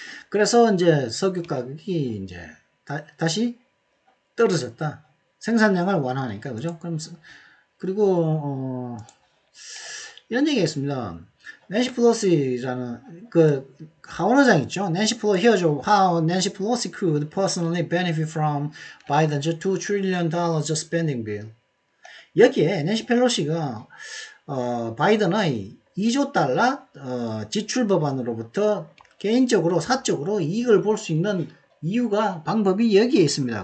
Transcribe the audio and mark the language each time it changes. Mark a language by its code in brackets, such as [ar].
[ko] 그래서 이제 석유 가격이 이제 다시 떨어졌다. 생산량을 완화하니까, 그죠? 그럼, 그리고, 이런 얘기가 있습니다. 낸시 플로시라는 하원의장 있죠. 낸시 플로 [en] Here's how Nancy Pelosi could personally benefit from Biden's $2 trillion spending bill. [ko] 여기에 낸시 펠로시가 바이든의 2조 달러 지출 법안으로부터 개인적으로 사적으로 이익을 볼 수 있는 이유가 방법이 여기에 있습니다.